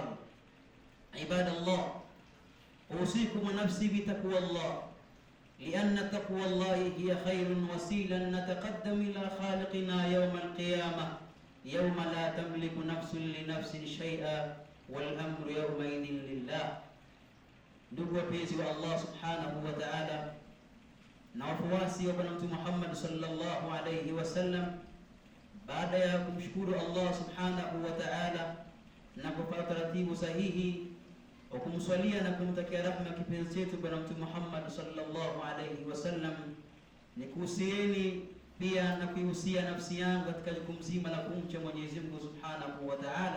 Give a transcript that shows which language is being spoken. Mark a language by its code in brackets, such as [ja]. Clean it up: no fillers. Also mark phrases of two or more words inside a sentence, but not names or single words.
[ar] عباد الله، أوصيكم ونفسي بتقوى الله، لأن تقوى الله هي خير وسيلة نتقدم إلى خالقنا يوم القيامة، يوم لا تملك نفس لنفس شيئا والأمر يومئذ لله. [sw] Ndugu wapenzi wa Allah [ar] سبحانه وتعالى [sw] na wafuasi wa Bwana Mtume Muhammad [ar] صلى الله عليه وسلم, [sw] baada ya kumshukuru Allah [ar] سبحانه وتعالى [sw] na kupata taratibu sahihi wa kumswalia na kumtakia rahma kipenzi chetu Bwana Mtume Muhammad [ar] صلى الله عليه وسلم, [sw] nikuhusieni pia na kuihusia nafsi yangu katika jukumu zima la kumcha Mwenyezi Mungu [ar] سبحانه وتعالى.